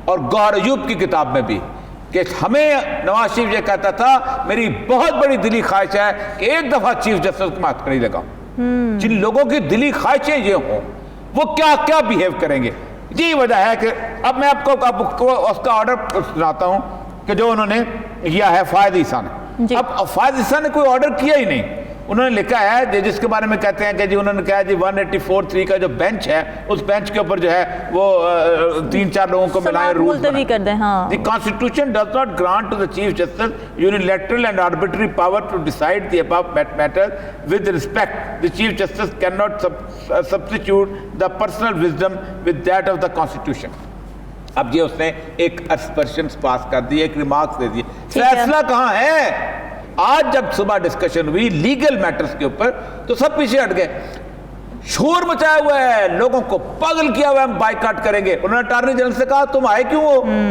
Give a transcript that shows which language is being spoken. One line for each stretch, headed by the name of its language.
Urdu: اور گوہر ایوب کی کتاب میں بھی، کہ ہمیں نواز شریف یہ کہتا تھا میری بہت بڑی دلی خواہش ہے کہ ایک دفعہ چیف جسٹس کو ہاتھ کھڑی لگاؤں۔ جن لوگوں کی دلی خواہشیں یہ ہوں وہ کیا کیا بیہیو کریں گے۔ یہی وجہ ہے کہ اب میں آپ کو اس کا آرڈر سناتا ہوں کہ جو انہوں نے کیا ہے فائد عیسیٰ نے۔ جی۔ اب فائد عیسیٰ نے کوئی آرڈر کیا ہی نہیں، انہوں نے لکھا ہے جس کے بارے میں کہتے ہیں کہ جی انہوں نے کہا جی 184(3) کا جو بینچ ہے اس بینچ کے اوپر جو ہے وہ 3-4 لوگوں کو ملائے رولز ملتوی کر دیں۔ ہاں
English: The Constitution does not grant to the Chief Justice unilateral and arbitrary power to decide the above matters with respect. The Chief Justice cannot substitute the personal wisdom with that of the Constitution.
Urdu: اب یہ اس نے ایک expressions پاس کر دی، ایک remarks دے دی، فیصلہ کہاں ہے؟ آج جب صبح ڈسکشن ہوئی لیگل میٹرز کے اوپر تو سب پیچھے ہٹ گئے، شور مچایا ہوا ہے، لوگوں کو پاگل کیا ہوا ہے، ہم بائیکاٹ کریں گے۔ انہوں نے اٹارنی جنرل سے کہا تم آئے کیوں ہو؟